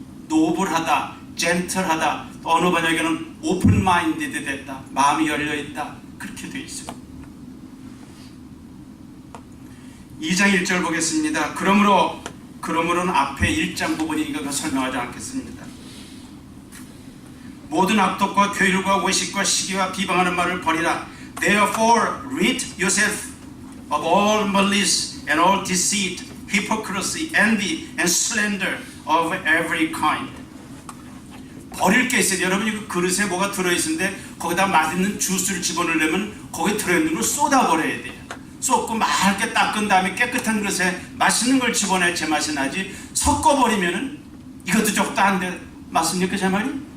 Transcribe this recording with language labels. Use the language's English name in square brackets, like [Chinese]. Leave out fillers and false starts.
[Korean] 노블하다, 젠틀하다, 어느 번역에는 오픈 마인디드 됐다, 마음이 열려있다 그렇게 되어 있어요. 2장 1절 보겠습니다. 그러므로는 앞에 1장 부분이니까 설명하지 않겠습니다. 모든 악독과 괴율과 외식과 시기와 비방하는 말을 버리라. [English] Therefore rid yourself of all malice and all deceit, hypocrisy, envy and slander of every kind. [Korean] 버릴 게 있어요. 여러분이 그 그릇에 뭐가 들어있는데 거기다 맛있는 주스를 집어넣으려면 거기에 들어있는 걸 쏟아버려야 돼요. 쏟고 맑게 닦은 다음에 깨끗한 그릇에 맛있는 걸 집어내야 제맛이 나지. 섞어버리면은 이것도 적다 한데 맞습니까 제 말이?